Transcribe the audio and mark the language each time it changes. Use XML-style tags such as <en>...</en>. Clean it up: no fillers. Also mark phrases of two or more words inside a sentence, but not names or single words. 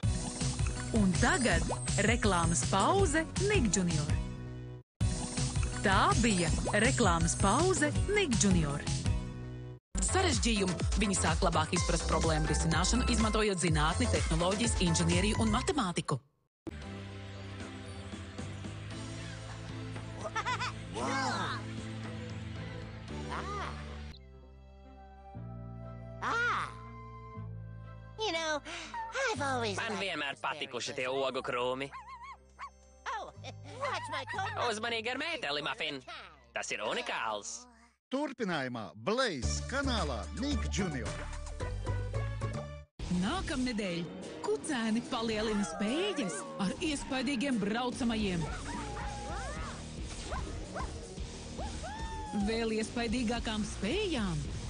<lv>Un tagad reklāmas pauze Nick Junior. Tā bija reklāmas pauze Nick Junior. Sarežģījumu viņi sāk labāk izprast problēmu risināšanu, izmantojot zinātni, tehnoloģijas, inženieriju un matemātiku.</lv> <en>You know, I've always</en> <lv>Man vienmēr patikuši tie ogu krūmi.</lv> <en>Watch my coat.</en> <lv>Uzmanīgi ar mēteli, Muffin. Tas ir unikāls. Turpinājumā Blaze kanālā Nick Junior. Nākamnedēļ kucēni palielina spējas ar iespaidīgiem braucamajiem. Vēl iespaidīgākām spējām.</lv>